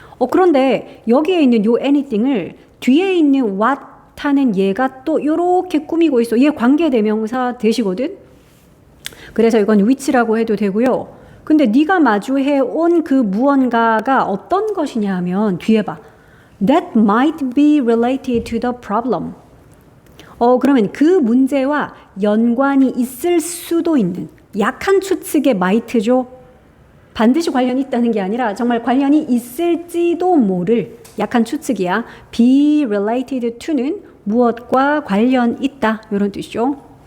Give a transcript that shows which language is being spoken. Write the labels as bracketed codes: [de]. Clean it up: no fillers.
[ko] 그런데 여기에 있는 요 anything을 뒤에 있는 what 하는 얘가 또 요렇게 꾸미고 있어. 얘 관계대명사 대시거든. 그래서 이건 which라고 해도 되고요. 근데 네가 마주해 온 그 무언가가 어떤 것이냐 하면 뒤에 봐. [en] That might be related to the problem. [ko] 그러면 그 문제와 연관이 있을 수도 있는 약한 추측의 might죠. 반드시 관련이 있다는 게 아니라 정말 관련이 있을지도 모를 약한 추측이야. [en] be related to [ko] 는 무엇과 관련 있다 이런 뜻이죠.